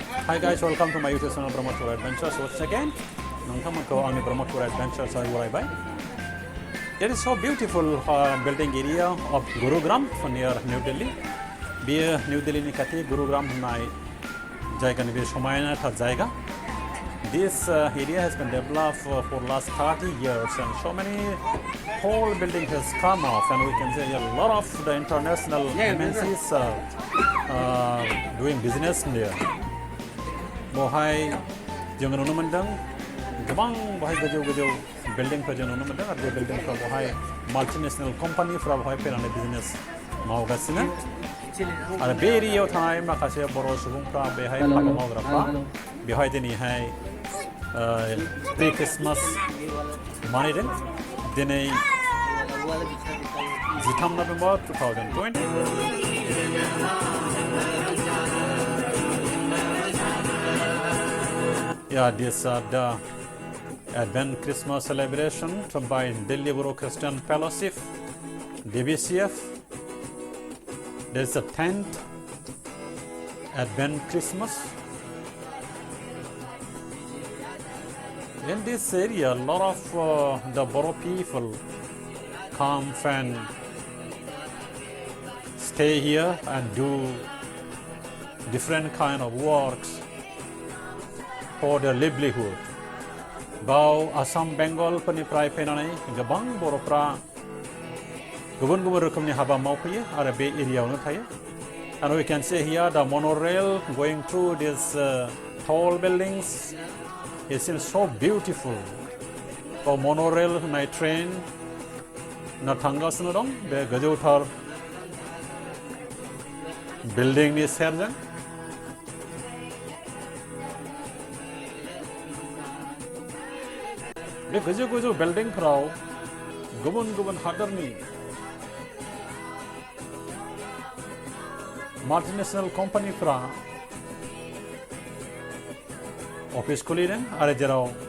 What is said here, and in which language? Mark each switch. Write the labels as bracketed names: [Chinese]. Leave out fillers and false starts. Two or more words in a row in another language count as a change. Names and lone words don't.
[English] Hi guys, welcome to my YouTube channel Promote Tour Adventures. Once again, [Bodo] nongthamako angni Promote Tour Adventures bai. [English] There is so beautiful building area of Gurugram near New Delhi. [Bodo] Be New Delhi ni kati Gurugram nai jaiga ni be somayna tha jaiga. [English] This area has been developed for last 30 years and so many whole building has come off, and we can see a lot of the international MNCs doing business there. [Bodo] Bohai जों नुनो मोनदों गोबां बहाय गोजौ बिल्डिंफोर जों नुनो मोनदों आरो बे बिल्डिंफ्राव बहाय माल्टिनेशनेल कम्पानिफ्रा बहाय फैनानै बिजनेस मावगासिनो आरो बे एरियायाव थानाय माखासे बर' सुबुंफ्रा बेहाय हाबा मावग्राफ्रा बेवहाय दिनैहाय प्रि क्रिसमास मानिदों दिनै [English] 13 नभेम्बर 2020 Yeah, this the Advent Christmas celebration by Delhi Borough Christian Fellowship, DBCF. There's the 10th Advent Christmas. In this area, a lot of the Borough people come and stay here and do different kind of works for their livelihood. [Bodo] Bao Assam Bengal paniफ्राय फैनानै गोबां बर'फ्रा गुबुन गुबुन रोखोमनि हाबा मावफैयो आरो बे एरियायावनो थायो. [English] And we can see here the monorail going through these tall buildings. It seems so beautiful. The monorail [Bodo] होननाय train ना थांगासिनो दं बे गोजौथार बिल्डिंनि सेरजों. बे गोजौ बिल्डिंफोराव गुबुन हादरनि माल्टिनेशनेल कम्पानिफ्रा अफिस खुलिदों आरो जेराव